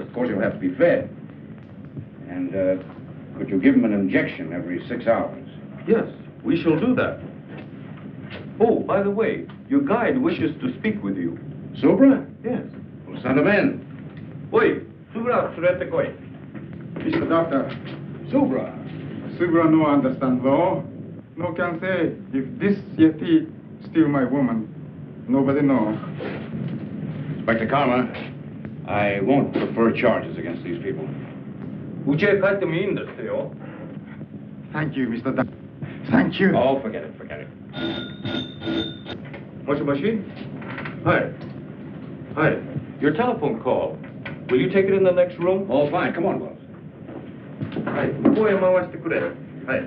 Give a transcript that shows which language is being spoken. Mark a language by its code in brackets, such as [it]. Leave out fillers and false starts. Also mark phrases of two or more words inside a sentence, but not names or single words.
[en] Of course, he'll have to be fed. And could you give him an injection every 6 hours? Yes, we shall do that. Oh, by the way, your guide wishes to speak with you. Subra? Yes. Well, send him in. Wait, [ja] Subra, surete koi. [en] Mr. Doctor, Subra. Subra no understand law. No can say, if this Yeti steal my woman, nobody know. Inspector Karma, I won't prefer charges against these people. [ja] うち 帰っても いい ですよ. [en] Thank you, Mr. Doctor. Thank you. Oh, forget it, forget it. [ja] もしもし? [en] Hi. Hi. Your telephone call. Will you take it in the next room? Oh, fine. Come on, Wells. [ja] はい。来い 回して くれ。はい.